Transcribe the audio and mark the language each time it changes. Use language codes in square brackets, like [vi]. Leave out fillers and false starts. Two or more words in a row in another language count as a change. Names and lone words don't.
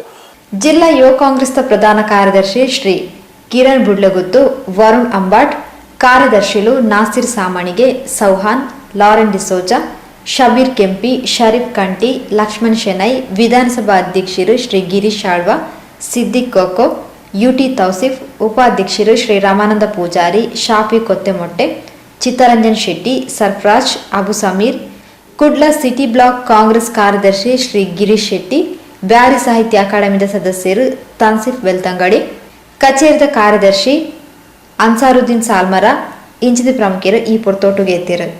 [tcy] ಜಿಲ್ಲಾ ಯುವ ಕಾಂಗ್ರೆಸ್ನ ಪ್ರಧಾನ ಕಾರ್ಯದರ್ಶಿ ಶ್ರೀ ಕಿರಣ್ ಬುಡ್ಲಗುತ್ತು, ವರುಣ್ ಅಂಬಾಟ್, ಕಾರ್ಯದರ್ಶಿಗಳು ನಾಸಿರ್ ಸಾಮಣಿಗೆ, ಸೌಹಾನ್, ಲಾರೆನ್ ಡಿಸೋಜಾ, ಶಬೀರ್ ಕೆಂಪಿ, ಶರೀಫ್ ಕಂಟಿ, ಲಕ್ಷ್ಮಣ್ ಶೆನೈ, ವಿಧಾನಸಭಾ ಅಧ್ಯಕ್ಷರು ಶ್ರೀ ಗಿರೀಶ್ ಆಳ್ವ, ಸಿದ್ದಿಕ್ ಕೊಕ್ಕೋ, ಯುಟಿ ತೌಸಿಫ್, ಉಪಾಧ್ಯಕ್ಷರು ಶ್ರೀ ರಾಮಾನಂದ ಪೂಜಾರಿ, ಶಾಫಿ ಕೊತ್ತೆಮೊಟ್ಟೆ, ಚಿತ್ತರಂಜನ್ ಶೆಟ್ಟಿ, ಸರ್ಫರಾಜ್, ಅಬು ಸಮೀರ್, ಕುಡ್ಲ ಸಿಟಿ ಬ್ಲಾಕ್ ಕಾಂಗ್ರೆಸ್ ಕಾರ್ಯದರ್ಶಿ ಶ್ರೀ ಗಿರೀಶ್ ಶೆಟ್ಟಿ, ಬ್ಯಾರಿ ಸಾಹಿತ್ಯ ಅಕಾಡೆಮಿದ ಸದಸ್ಯರು ತನ್ಸಿಫ್ ಬೆಳ್ತಂಗಡಿ, ಕಚೇರಿದ ಕಾರ್ಯದರ್ಶಿ ಅನ್ಸಾರುದ್ದೀನ್ ಸಾಲ್ಮರ ಇಂಚಿದ ಪ್ರಮುಖರು ಈ ಪೊರ್ತೋಟುಗೆ ಎತ್ತಿರು.